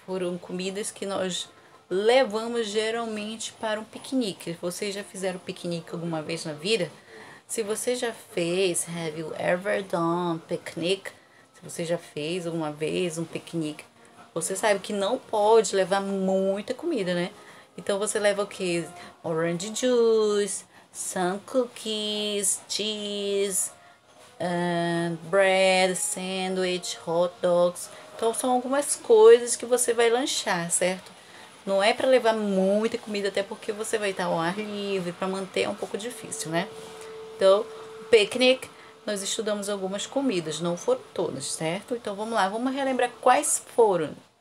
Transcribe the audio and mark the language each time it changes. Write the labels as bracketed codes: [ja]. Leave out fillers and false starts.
[pt] Foram comidas que nós levamos geralmente para um piquenique. Vocês já fizeram piquenique alguma vez na vida? Se você já fez, [en] have you ever done picnic? [pt] Se você já fez alguma vez um piquenique, você sabe que não pode levar muita comida, né? Então você leva o que? [en] Orange juice, some cookies, cheese, bread, sandwich, hot dogs. [pt] Então são algumas coisas que você vai lanchar, certo? Não é para levar muita comida, até porque você vai estar ao ar livre, para manter é um pouco difícil, né? Então, picnic, nós estudamos algumas comidas, não foram todas, certo? Então vamos lá, vamos relembrar quais foram.